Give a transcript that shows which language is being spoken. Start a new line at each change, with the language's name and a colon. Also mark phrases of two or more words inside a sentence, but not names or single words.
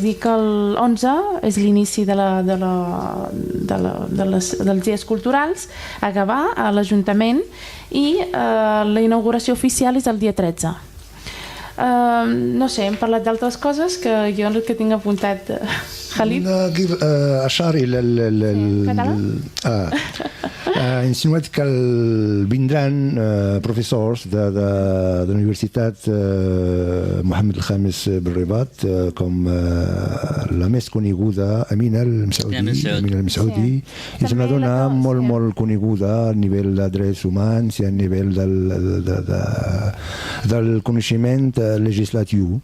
Catalan: Dic que l'11 és l'inici dels Dies Culturals a Gavà, a l'Ajuntament, i la inauguració oficial és el dia 13. No sé, hem parlat d'altres coses que jo el que tinc apuntat. Khalid?
Arabic: أشار إلى
Catalan: insinuat que vindran professors de la Universitat Mohammed el-Khamis Rabat, com la més coneguda Amina el-Msaoudi, és una dona molt coneguda a nivell de drets humans i a nivell del coneixement legislatiu.